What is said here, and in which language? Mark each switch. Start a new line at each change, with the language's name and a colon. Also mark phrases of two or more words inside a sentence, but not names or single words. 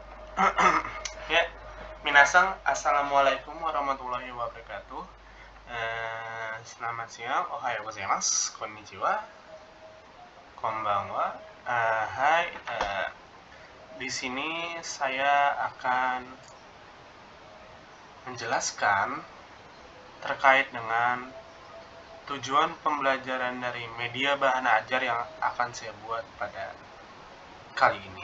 Arabic: Ya, minasang, السلام عليكم ورحمة الله وبركاته.
Indonesian: Selamat siang,
Japanese: おはようございます、こんにちは、こんばんは.
Indonesian: Hai, di sini saya akan menjelaskan terkait dengan tujuan pembelajaran dari media bahan ajar yang akan saya buat pada kali ini.